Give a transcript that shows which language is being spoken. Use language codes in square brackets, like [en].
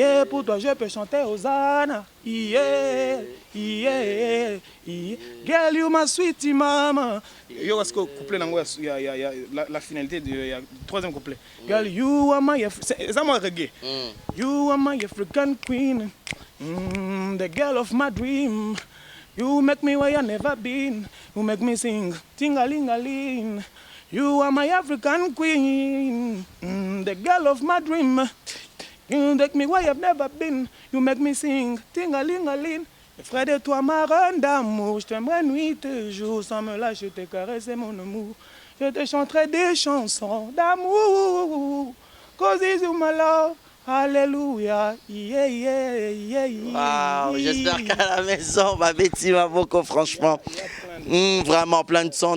[fr] Pour toi, je peux chanter Hosanna. Yeah. [en] Girl, you my sweetie mama. [fr] Yo, est-ce que le couplet, il y a la finalité du troisième couplet. [en] Girl, you are my... [fr] C'est ça mon reggae. [en] You are my African queen. The girl of my dream. You make me where I never been. You make me sing ting-a-ling-a-ling. You are my African queen. The girl of my dream. You take me where you've never been. You make me sing, ting-a-ling-a-ling. [fr] Et frère de toi, ma reine d'amour, je t'aimerai nuit et jour. Sans me lâcher, je te caresser mon amour. Je te chanterai des chansons d'amour. [en] Cause it's you, my love. Alléluia. Yeah, yeah, yeah, yeah. [fr] Wow, j'espère qu'à la maison, ma Betty Mavoko, franchement, vraiment plein de sons.